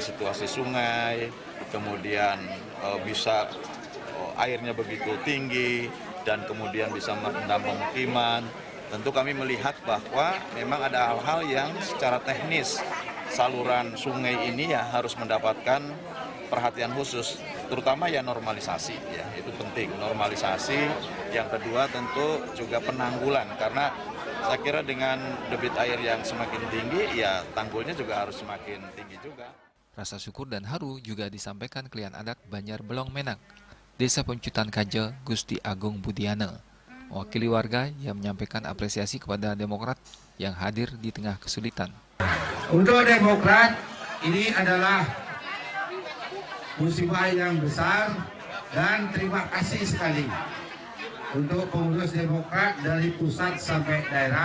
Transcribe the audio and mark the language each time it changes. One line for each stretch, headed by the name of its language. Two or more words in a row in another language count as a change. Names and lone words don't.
Indonesian: situasi sungai, kemudian bisa airnya begitu tinggi dan kemudian bisa merendam pemukiman, tentu kami melihat bahwa memang ada hal-hal yang secara teknis saluran sungai ini ya harus mendapatkan perhatian khusus, terutama ya normalisasi, ya itu penting, normalisasi. Yang kedua tentu juga penanggulan, karena saya kira dengan debit air yang semakin tinggi, ya tanggulnya juga harus semakin tinggi juga. Rasa syukur dan haru juga disampaikan klien adat Banjar Belong Menak, Desa Pencutan Kaje, Gusti Agung Budiana. Mewakili warga yang menyampaikan apresiasi kepada Demokrat yang hadir di tengah kesulitan. Untuk Demokrat, ini adalah musibah yang besar dan terima kasih sekali untuk pengurus Demokrat dari pusat sampai daerah.